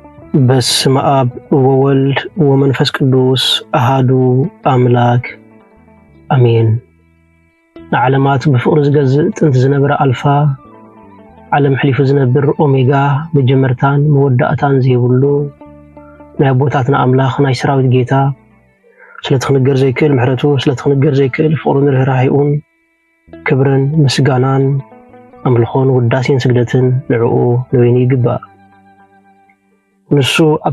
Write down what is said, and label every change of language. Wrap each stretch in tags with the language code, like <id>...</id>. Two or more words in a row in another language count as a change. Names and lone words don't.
<gez>በስመ አብ ወወልድ ወመንፈስ ቅዱስ አሃዱ አምላክ አሜን።</gez> <ti>ዓለማት በፍቅር ዝገዝእ ጥንት ዝነበረ አልፋ ዓለም ሕሊፉ ዝነብር ኦሜጋ መጀመርታን መወዳእታን ዘይብሉ ናይ አቦታትና አምላኽ ናይ ሰራዊት ጌታ ስለትኽንገር ዘይክእል ምሕረቱ ስለትኽንገር ዘይክእል ፍቅሩን ርህራሄኡን ክብርን ምስጋናን አምልኾን ውዳሴን ስግደትን ንዕኡ ንወይኒ ይግባእ። ንሱ ኣብ</ti>